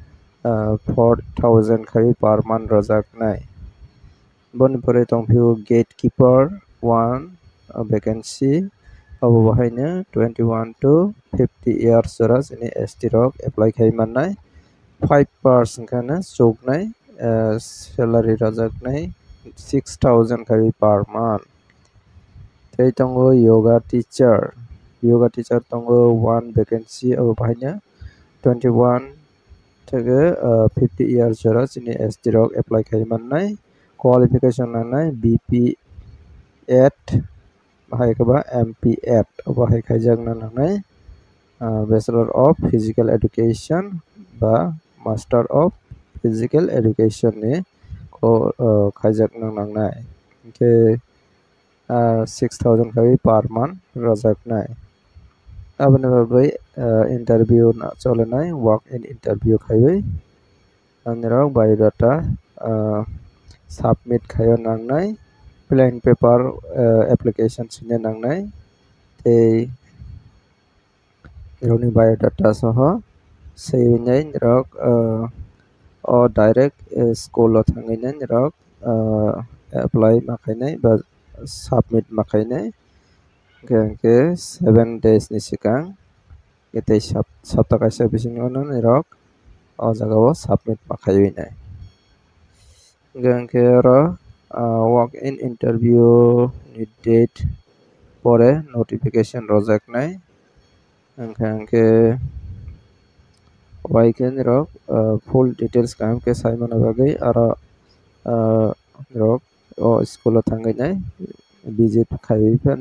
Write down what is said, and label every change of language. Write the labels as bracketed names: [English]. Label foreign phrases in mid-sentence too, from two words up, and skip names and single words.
[Kok Borok] 4,000 khai [English] per month [Kok Borok] rojaknai boni pore tongphio gatekeeper 1 vacancy abo bahaina [English] 21 to 50 years [Kok Borok] jora chini ST rok apply khai mannai 5% kana choknai salary rojaknai 6,000 khai [English] per month [Kok Borok] tei tongo [English] yoga teacher [Kok Borok] tongo 1 vacancy abo bahaina 21 থেকে 50 years jora chini ST rok apply khai mannai qualification nangnai BP8 bahai keba MP8 bahai khaijakna nangnai [English] Bachelor of Physical Education [Kok Borok] ba [English] Master of Physical Education [Kok Borok] ni khaijakna nangnai ke 6,000 khawi [English] per month [Kok Borok] rojaknai aboni bai interview na cholenai [English] walk in interview [Kok Borok] khaiwi anirok [English] biodata submit [Kok Borok] khayo nangnai [English] plain paper application [Kok Borok] sine nangnai tei roni biodata soho seinai rok o [English] direct school [Kok Borok] o thanginai rok apply makainai ba submit makainai ke 7 days ni sikang tei sapta kaisa bisingo ni rok o jagao submit makhaiwi nai ke ro [English] walk in interview [Kok Borok] ni date pore notification rojaknai ke waiken rok [English] full details [Kok Borok] kaham ke saimana bagai aro rok o school o thanginai visit khaiwi phano